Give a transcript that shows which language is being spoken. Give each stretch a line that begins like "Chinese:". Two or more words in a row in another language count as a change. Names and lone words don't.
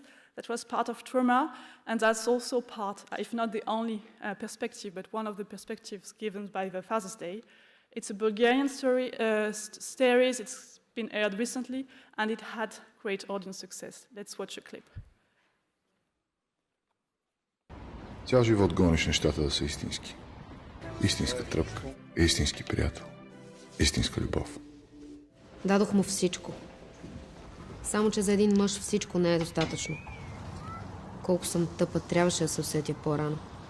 English: That was part of trauma, and that's also part, if not the only perspective, but one of the perspectives given by the Father's Day. It's a Bulgarian series, it's been aired recently, and it had great audience success. Let's watch a clip.
Bulgarian: Цял живот гониш нещата да са истински. Истинска тръпка, истински приятел, истинска любов. Дадох му всичко. Само, че за един мъж всичко не е достатъчно. Колко съм тъпа, трябваше да се усетя по-рано.